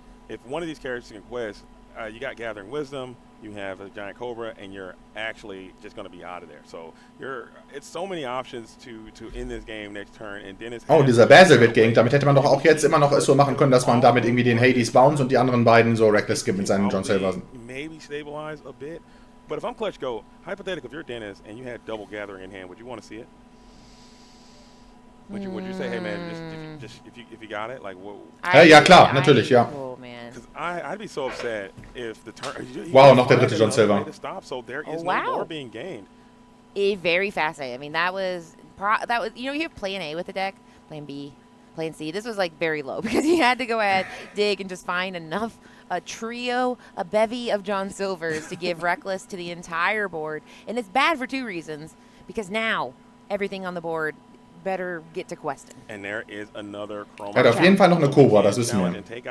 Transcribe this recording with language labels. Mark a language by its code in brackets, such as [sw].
[en] If one of these characters can quest, you got Gathering Wisdom, you have a Giant Cobra, and you're actually just going to be out of there. So it's so many options to end this game next turn. And Dennis [de] dieser Basil wird geinkt. Damit hätte man doch auch jetzt immer noch es so machen können, dass man damit irgendwie den Hades bounce und die anderen beiden so Reckless gibt mit seinen John Silversen. [en] Maybe stabilize a bit. But if I'm ClutchGoat, hypothetically, if you're Dennis and you had double Gathering in hand, would you want to see it? Would you say, hey man, just if you got it, like whoa? [de] Ja klar, natürlich, ja. [en] Oh man. Because I'd be so upset if the turn. [de] Wow, noch der dritte John Silver. [en] So there is no more being gained. Very fascinating. I mean, that was you have plan A with the deck, plan B, plan C. This was like very low because he had to go ahead, dig, and just find enough a bevy of John Silvers to give Reckless to the entire board, and it's bad for 2 reasons. Because now everything on the board better get to questing. And there is another [de] er hat auf jeden Fall noch eine Cobra, das wissen wir.